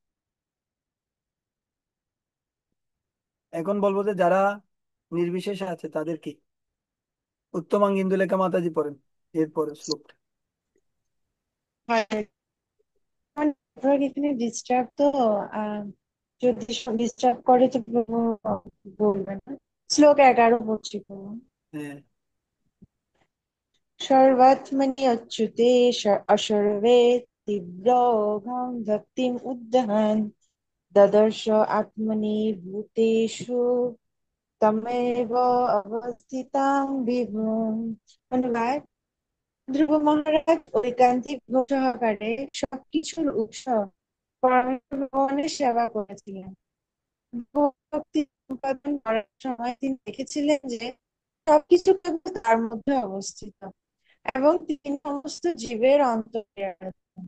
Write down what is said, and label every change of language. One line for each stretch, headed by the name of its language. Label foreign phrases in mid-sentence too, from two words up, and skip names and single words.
Bangla: এখন বলবো যে যারা নির্বিশেষে আছে তাদের কি উত্তমাঙ্গ মাতাজি পড়েন এরপরে শ্লোকটা। নেটওয়ার্ক এখানে ডিস্টার্ব তো, আহ, যদি ডিস্টার্ব করে তো বলবেন না। শ্লোক 11 বলছি প্রভু। হ্যাঁ,
Sanskrit: सर्वात्मनि अच्युते असर्वे तीव्रघं भक्तिम् उद्दहन् ददर्श आत्मनि भूतेषु तमेव अवस्थितां विभुम्।
Bangla: অনুবাদ: ধ্রুব মহারাজ ঐকান্তিক ভক্তি সহকারে সবকিছুর উৎস পরমেশ্বর ভগবানের সেবা করেছিলেন। ভক্তি সম্পাদন করার সময় তিনি দেখেছিলেন যে সবকিছু কেবল তার মধ্যে অবস্থিত এবং তিনি সমস্ত জীবের অন্তরে আছেন।